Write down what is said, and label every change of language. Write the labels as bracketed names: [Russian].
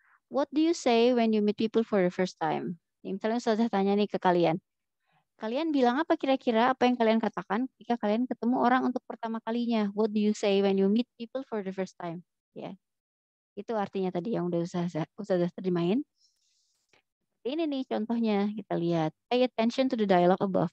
[English] What do you say when you meet people for the first time? [Indonesian] Misalnya saya tanya nih ke kalian. Kalian bilang apa kira-kira? Apa yang kalian katakan ketika kalian ketemu orang untuk pertama kalinya? [English] What do you say when you meet people for the first time? Ya. [Indonesian] Itu artinya tadi yang udah Ustazah terjemahin. Ini nih contohnya, kita lihat. [English] Pay attention to the dialogue above.